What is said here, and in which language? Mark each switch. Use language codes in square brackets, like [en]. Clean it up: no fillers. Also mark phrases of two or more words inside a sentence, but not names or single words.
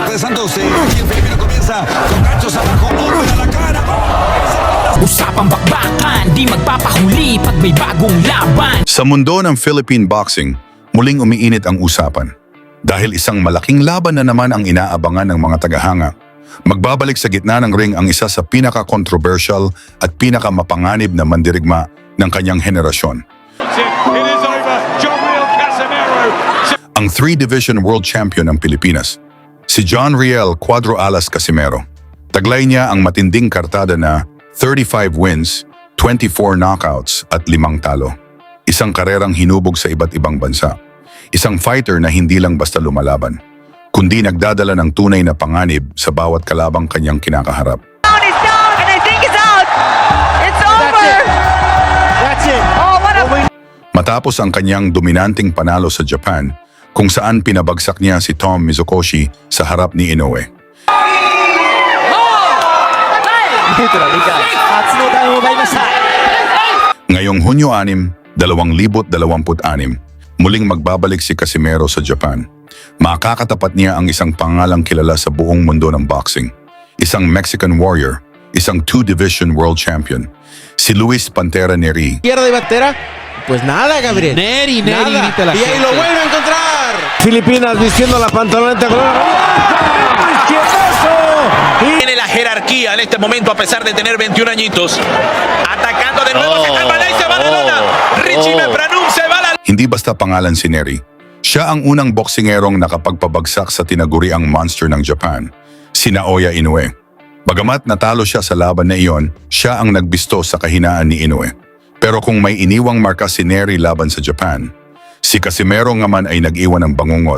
[es] Santos. Y el Filipino comienza con ganchos abajo, golpe a la cara. [tl] Usapang bakbakan, di magpapahuli pag may bagong laban. Sa mundo ng Philippine boxing, muling umiinit ang usapan. Dahil isang malaking laban na naman ang inaabangan ng mga tagahanga. Magbabalik sa gitna ng ring ang isa sa pinaka-controversial at pinaka-mapanganib na mandirigma ng kanyang henerasyon. [en] It is over. John Riel Casimero. [tl] Ang 3-division world champion ng Pilipinas, si John Riel Cuadro Alas Casimero. Taglay niya ang matinding kartada na 35 wins, 24 knockouts at 5 talo. Isang karerang hinubog sa iba't ibang bansa. Isang fighter na hindi lang basta lumalaban, kundi nagdadala ng tunay na panganib sa bawat kalabang kanyang kinakaharap. [en] He's down, and I think it's out. It's over. That's it. Oh, what a... [tl] Matapos ang kanyang dominanting panalo sa Japan, kung saan pinabagsak niya si Tom Mizukoshi sa harap ni Inoue. Ngayong Hunyo 6, 2026, muling magbabalik si Casimero sa Japan. Makakatapat niya ang isang pangalang kilala sa buong mundo ng boxing. Isang [en] Mexican warrior, [tl] isang 2-division world champion, si Luis Pantera Neri. [es] Izquierda y Pantera. Pues nada, Gabriel. Neri, Nada. grita la Y ahí gente. lo vuelve a encontrar. Filipinas vistiendo la pantaloneta con Tiene la jerarquía en este momento a pesar de tener 21 añitos. Atacando de nuevo, se calma y se va la lona. Richie Mepranum se va la... [tl] Hindi basta pangalan si Neri. Siya ang unang boksingerong nakapagpabagsak sa tinaguriang monster ng Japan, si Naoya Inoue. Bagamat natalo siya sa laban na iyon, siya ang nagbisto sa kahinaan ni Inoue. Pero kung may iniwang marka si Neri laban sa Japan, si Casimero nga man ay nag-iwan ng bangungot.